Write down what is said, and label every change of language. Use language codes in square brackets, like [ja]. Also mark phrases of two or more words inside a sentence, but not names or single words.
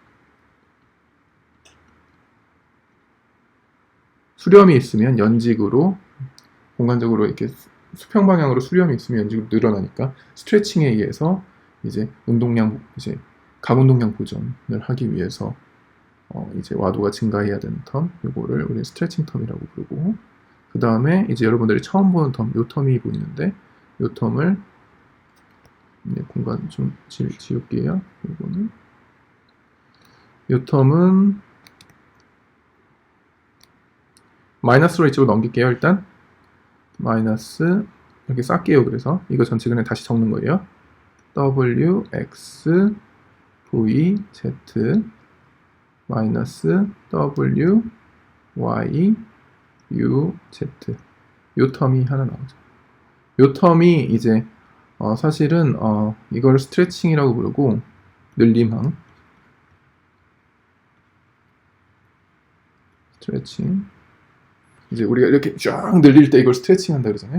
[ko] 수렴이 있으면 연직으로 공간적으로 이렇게 수평 방향으로 수렴이 있으면 연직으로 늘어나니까 스트레칭에 의해서 이제 운동량 이제 가운동량 보존을 하기 위해서 이제 와도가 증가해야 되는 텀 요거를 우리 스트레칭 텀이라고 부르고 그 다음에 이제 여러분들이 처음 보는 텀 요 텀이 보이는데 요 텀을 공간 좀 지울게요. 요거는 요 텀은 마이너스로 이쪽으로 넘길게요. 일단 마이너스 이렇게 쌀게요. 그래서 이거 전체 그냥 다시 적는 거예요. W, X, V, Z 마이너스 W, Y, U, Z 요 텀이 하나 나오죠. 요 텀이 이제 사실은 이걸 스트레칭이라고 부르고 늘림항 스트레칭 이제 우리가 이렇게 쫙 늘릴 때 이걸 스트레칭 한다 그러잖아요.